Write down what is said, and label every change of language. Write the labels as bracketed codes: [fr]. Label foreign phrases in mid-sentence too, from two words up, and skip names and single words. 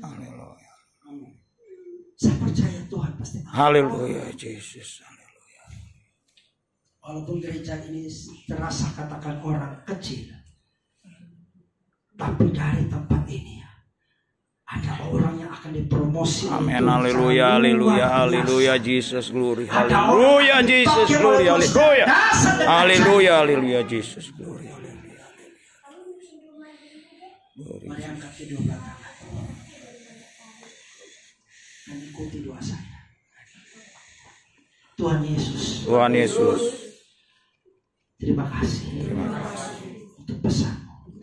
[id] Saya percaya Tuhan pasti. Haleluya, Yesus. Haleluya. Walaupun gereja ini terasa katakan orang kecil, tapi dari tempat ini ada orang yang akan dipromosi. Amin. Haleluya, haleluya, haleluya, [en] Jesus glory. [id] Haleluya, [en] Jesus glory. [id] Haleluya. Haleluya, haleluya, [en] Jesus glory. [id] Haleluya. Mari angkat kedua belah tangan dan ikuti doa saya. Tuhan Yesus. Tuhan Yesus. Terima kasih. Untuk pesan-Mu.